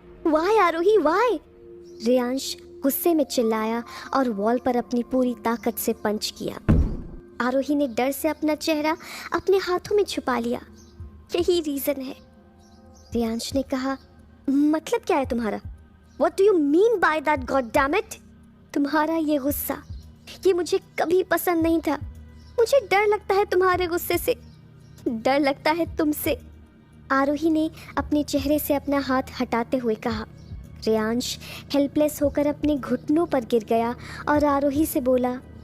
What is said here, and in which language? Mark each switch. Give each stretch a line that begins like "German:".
Hindi: Y आरोही Y? Reyansh गुस्से में चिल्लाया और वॉल पर अपनी पूरी ताकत से पंच किया। आरोही ने डर से अपना चेहरा अपने हाथों में छुपा लिया। यही रीज़न है। रेयांश ने कहा, मतलब क्या है तुम्हारा?
English: What do you mean by that, God damn it?
Hindi: तुम्हारा ये गुस्सा, ये मुझे कभी पसंद नहीं था। मुझे डर लगता है तुम्हारे गुस्से से, डर लगता है तुमसे। आरोही ने अपने चेहरे से अपना हाथ हटाते हुए कहा। रेयांश हेल्पलेस होकर अपने घुटनों पर गिर गया और आरोही से बोला,